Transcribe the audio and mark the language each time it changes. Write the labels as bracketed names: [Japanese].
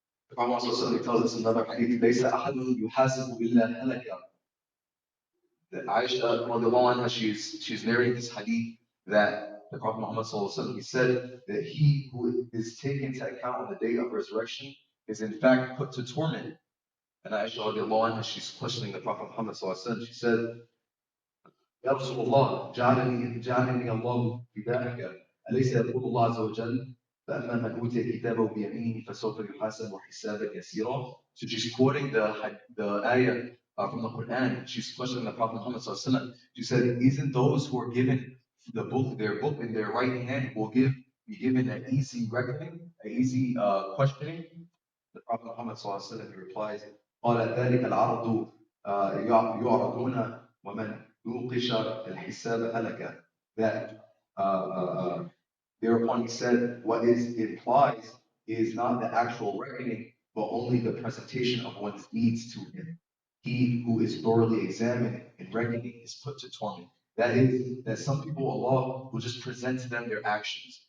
[English] The Prophet Muhammad tells us another hadith, [Arabic] ليس أحد يحاسب إلا هلك, [English] that Aisha radiallahu anha, she's narrating this hadith that the Prophet Muhammad he said that he who is taken to account on the day of resurrection is in fact put to torment. And Aisha radiallahu anha, she's questioning the Prophet Muhammad she said, [Arabic] يا رسول الله جعلني الله فداءك أليس يقول الله عز وجل فأما من أوتي كتابه بيمينه فسوف يحاسب حسابا يسيرا. [English] So she's quoting the ayah from the Quran. She's questioning the Prophet Muhammad sallallahu. She said, "Isn't those who are given their book in their right hand will be given an easy reckoning, an easy questioning?" The Prophet Muhammad sallallahu replies, [Arabic] قال ذلك العرض يعرضون ومن يوقش الحساب هلك. [English] That thereupon he said, what is implies is not the actual reckoning, but only the presentation of one's deeds to him. He who is thoroughly examined in reckoning is put to torment. That is, that some people, Allah will just present to them their actions.